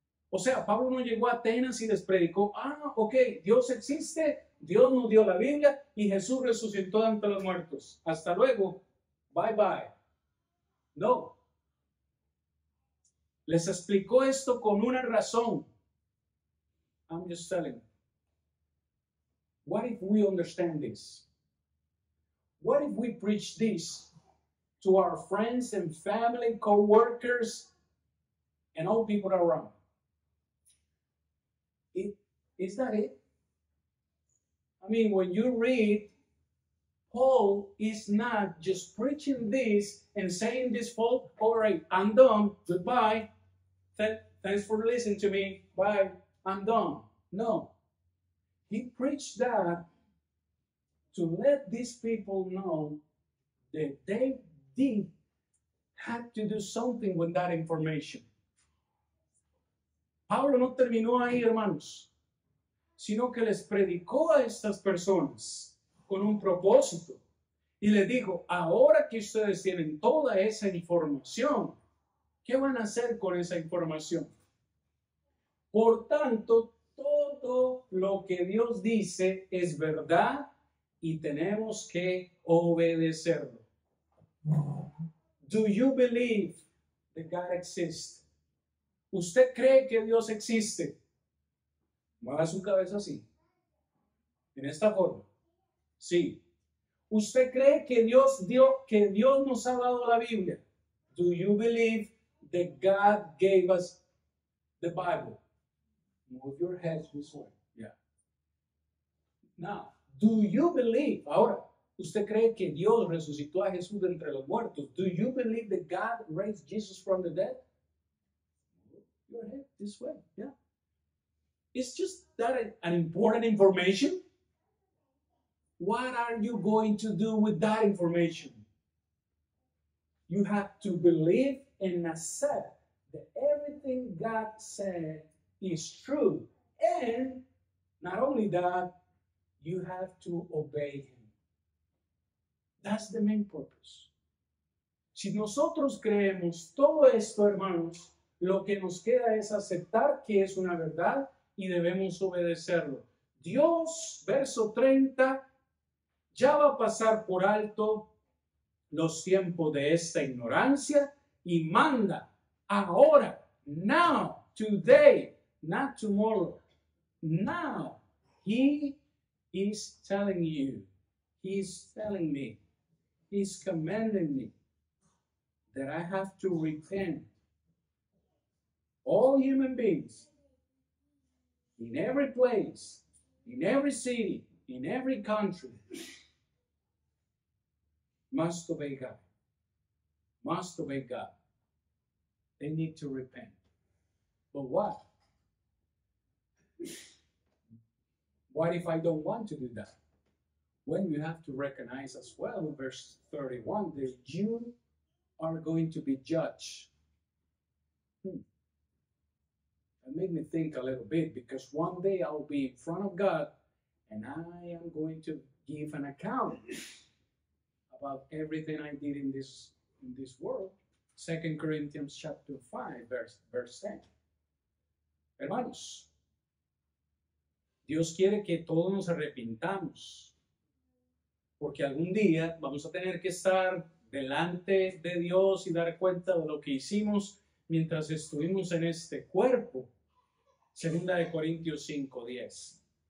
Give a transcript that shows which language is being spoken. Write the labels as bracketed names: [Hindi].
[Spanish] O sea, Pablo no llegó a Atenas y les predicó, ok, Dios existe, Dios nos dio la Biblia y Jesús resucitó de entre los muertos. Hasta luego, [English] bye bye. [Spanish] No. Les explicó esto con una razón. [English] I'm just telling. What if we understand this? What if we preach this to our friends and family, co-workers, and all people around? Is that it? I mean, when you read, Paul is not just preaching this and saying this, Paul, all right, I'm done, goodbye, thanks for listening to me, bye, I'm done. No, he preached that to let these people know that they did have to do something with that information. [Spanish] Pablo no terminó ahí, hermanos, sino que les predicó a estas personas con un propósito y les dijo, ahora que ustedes tienen toda esa información, ¿qué van a hacer con esa información? Por tanto, todo lo que Dios dice es verdad y tenemos que obedecerlo. [English] Do you believe that God exists? [Spanish] ¿Usted cree que Dios existe? Mueva su cabeza así. En esta forma. Sí. ¿Usted cree que Dios nos ha dado la Biblia? [English] Do you believe that God gave us the Bible? Move your head this way. Yeah. Now, do you believe? [Spanish] Ahora, ¿usted cree que Dios resucitó a Jesús de entre los muertos? [English] Do you believe that God raised Jesus from the dead? Move your head this way. Yeah. Is just that an important information? What are you going to do with that information? You have to believe and accept that everything God said is true. And not only that, you have to obey Him. That's the main purpose. [Spanish] Si nosotros creemos todo esto, hermanos, lo que nos queda es aceptar que es una verdad y debemos obedecerlo. Dios, verso 30, ya va a pasar por alto los tiempos de esta ignorancia y manda ahora, [English] now, today, not tomorrow. Now, He is telling you, He's telling me, He's commanding me that I have to repent. All human beings, in every place, in every city, in every country, must obey God. Must obey God. They need to repent. But what? What if I don't want to do that? Well, you have to recognize as well in verse 31 that you are going to be judged. That made me think a little bit, because one day I'll be in front of God and I am going to give an account about everything I did in this world. 2 Corinthians chapter 5, verse 10. [Spanish] Hermanos, Dios quiere que todos nos arrepintamos, porque algún día vamos a tener que estar delante de Dios y dar cuenta de lo que hicimos mientras estuvimos en este cuerpo. 2 Corintios 5:10.